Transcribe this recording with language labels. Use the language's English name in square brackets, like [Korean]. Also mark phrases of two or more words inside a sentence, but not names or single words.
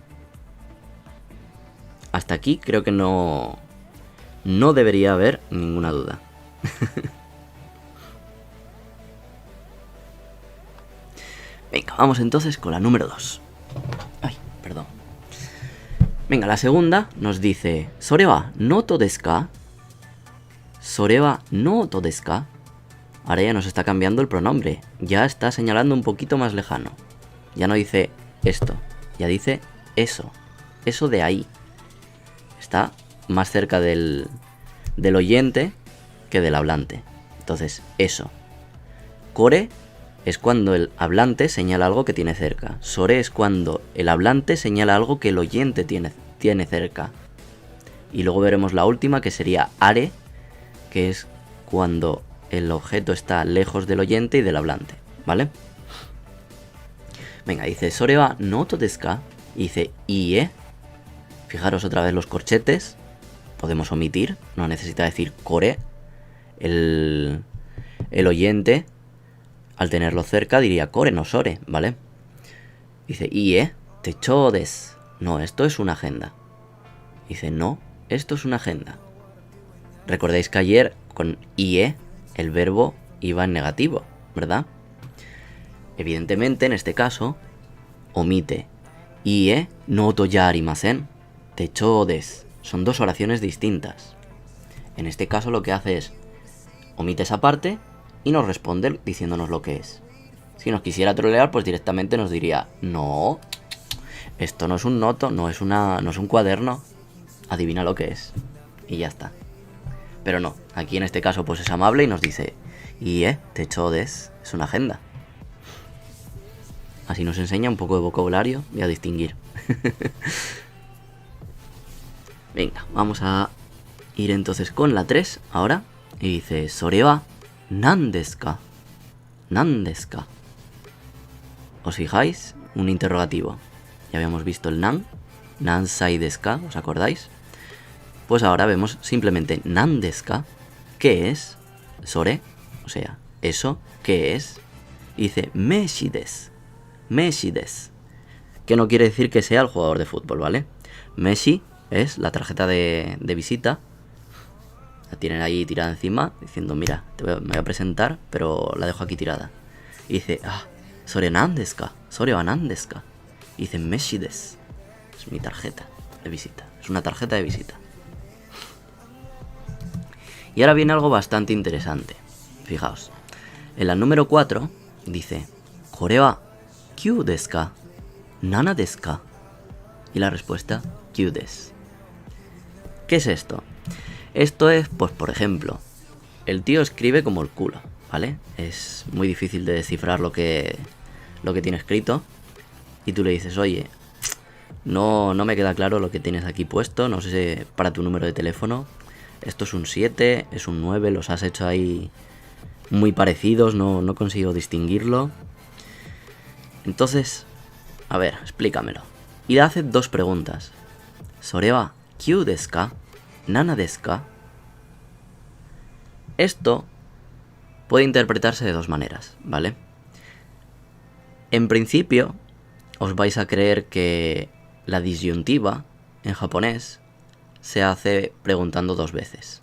[Spanish] Hasta aquí creo que no debería haber ninguna duda. Venga, vamos entonces con la número 2. Ay, perdón. Venga, la segunda nos dice [Japanese] ¿それはノートですか? ¿それはノートですか? [Spanish] Ahora ya nos está cambiando el pronombre. Ya está señalando un poquito más lejano. Ya no dice esto, ya dice eso. Eso de ahí. Está más cerca del oyente que del hablante. Entonces, eso. Kore es cuando el hablante señala algo que tiene cerca. Sore es cuando el hablante señala algo que el oyente tiene cerca. Y luego veremos la última, que sería are, que es cuando el objeto está lejos del oyente y del hablante, ¿vale? [Japanese] Venga, dice それはノートですか? [Spanish] Y dice ie. Fijaros otra vez los corchetes. Podemos omitir, no necesita decir kore. El oyente, al tenerlo cerca, diría kore no sore, ¿vale? Dice [Japanese] いいえ手帳です. [Spanish] No, esto es una agenda. Dice no, esto es una agenda. Recordéis que ayer con ie el verbo iba en negativo, ¿verdad? Evidentemente, en este caso, omite. [Japanese] いいえノートじゃありません。手帳です. [Spanish] Son dos oraciones distintas. En este caso lo que hace es omite esa parte y nos responde diciéndonos lo que es. Si nos quisiera trolear, pues directamente nos diría no, esto no es un noto, no es un cuaderno. Adivina lo que es. y ya está. Pero no, aquí en este caso pues es amable y nos dice, [Japanese] 手帳です, [Spanish] es una agenda. Así nos enseña un poco de vocabulario y a distinguir. Venga, vamos a ir entonces con la 3 ahora. Y dice, [Japanese] それは何ですか？何ですか. [Spanish] ¿Os fijáis? Un interrogativo. Ya habíamos visto el nan. [Japanese] 何歳ですか, [Spanish] ¿os acordáis? Pues ahora vemos simplemente [Japanese] 何ですか. [Spanish] ¿Qué es? Sore, o sea, eso, ¿qué es? Y dice, [Japanese] 名刺です。名刺です. [Spanish] Que no quiere decir que sea el jugador de fútbol, ¿vale? Meshi es la tarjeta de visita. La tienen ahí tirada encima, diciendo, mira, me voy a presentar, pero la dejo aquí tirada. Y dice, [Japanese] それ何ですか？それは何ですか? [Spanish] Y dice, [Japanese] 名刺です. [Spanish] Es mi tarjeta de visita. Es una tarjeta de visita. Y ahora viene algo bastante interesante. Fijaos. En la número 4 dice, [Japanese] これは九ですか? 七ですか? [Spanish] Y la respuesta, [Japanese] 九です. [Spanish] ¿Qué es esto? Esto es, pues por ejemplo, el tío escribe como el culo, ¿vale? Es muy difícil de descifrar lo que tiene escrito. Y tú le dices, oye, no me queda claro lo que tienes aquí puesto, no sé para tu número de teléfono. Esto es un 7, es un 9, los has hecho ahí muy parecidos, no consigo distinguirlo. Entonces, a ver, explícamelo. Y le hace 2 preguntas. [Japanese] それは九ですか? 七ですか? [Spanish] Esto puede interpretarse de 2 maneras, ¿vale? En principio, os vais a creer que la disyuntiva en japonés se hace preguntando 2 veces.